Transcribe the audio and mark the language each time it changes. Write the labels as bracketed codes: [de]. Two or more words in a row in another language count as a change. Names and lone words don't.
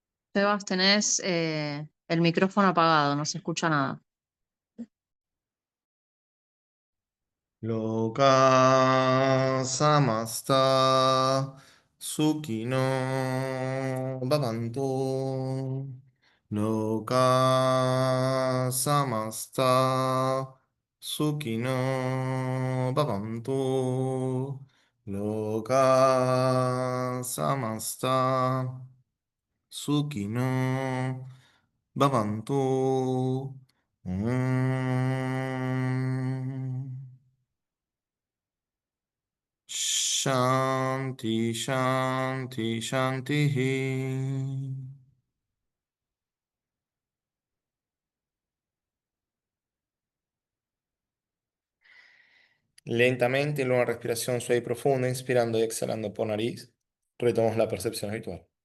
[es] Sebas, tenés el micrófono apagado, no se escucha nada. [sa] लोका समस्ता सुखिनो भवन्तु. लोका समस्ता सुखिनो भवन्तु. लोका समस्ता सुखिनो भवन्तु. Mm. शान्ति, शान्ति, शान्ति. [es] Lentamente, en una respiración suave y profunda, inspirando y exhalando por nariz, retomamos la percepción habitual.